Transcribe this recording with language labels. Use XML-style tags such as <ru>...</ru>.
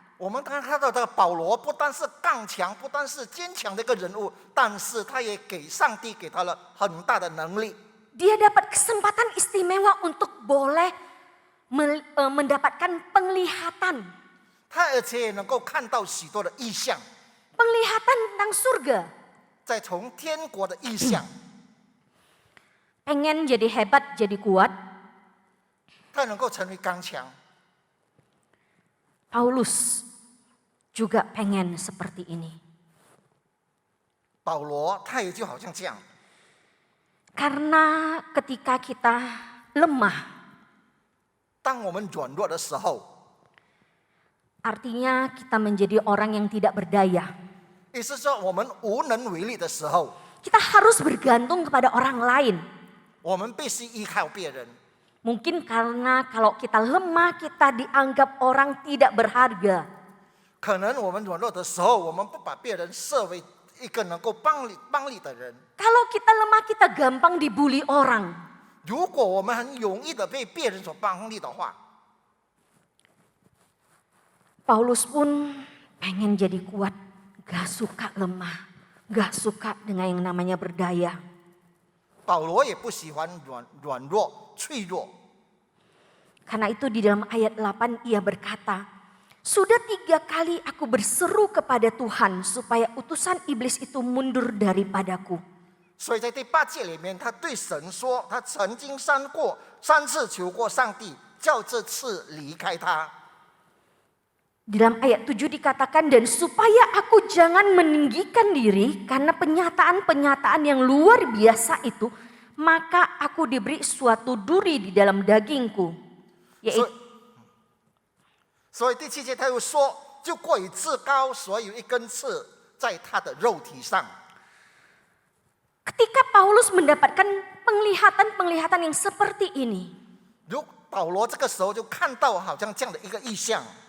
<zh>我们看到这个保罗不但是刚强，不但是坚强的一个人物，但是他也上帝给他了很大的能力。</zh> <id>Dia dapat kesempatan istimewa untuk boleh mendapatkan penglihatan.</id> <zh>他而且也能够看到许多的意象，</zh> <id>Penglihatan tentang surga.</id> <zh>再从天国的意象，</zh> <id>Pengen jadi hebat, jadi kuat.</id> <zh>他能够成为刚强。</zh> <id>Paulus juga pengen seperti ini.</id> <zh>保罗他也就好像这样，</zh> <id>Karena ketika kita lemah,</id> <zh>当我们软弱的时候，</zh> <id>artinya kita menjadi orang yang tidak berdaya.</id> <zh>意思说我们无能为力的时候，</zh> <id>Kita harus bergantung kepada orang lain.</id> <zh>我们必须依靠别人。</zh> <id>Mungkin karena kalau kita lemah, kita dianggap orang tidak berharga.</id> <zh>可能我们软弱的时候，我们不把别人设为一个能够帮你的人。</zh> <id>Kalau kita lemah, kita gampang dibully orang.</id> <zh>如果我们很容易的被别人所帮你的话，</zh> <id>Paulus pun pengen jadi kuat, gak suka lemah, gak suka dengan yang namanya berdaya.</id> <zh>保罗也不喜欢软弱脆弱。</zh> <id>Karena itu di dalam ayat 8 ia berkata, sudah 3 kali aku berseru kepada Tuhan supaya utusan iblis itu mundur daripadaku.</id> <zh>所以在第8节里面，他对神说，他曾经3次求过上帝，叫这次离开他。</zh> <id>Di dalam ayat 7 dikatakan, dan supaya aku jangan meninggikan diri karena penyataan-penyataan yang luar biasa itu, maka aku diberi suatu duri di dalam dagingku.</id> <zh>所以第7节他又说，就过于自高，所以有一根刺在他的肉体上。</zh> <id>Ketika Paulus mendapatkan penglihatan-penglihatan yang seperti ini,</id> <zh>保罗这个时候就看到好像这样的一个意象。</zh>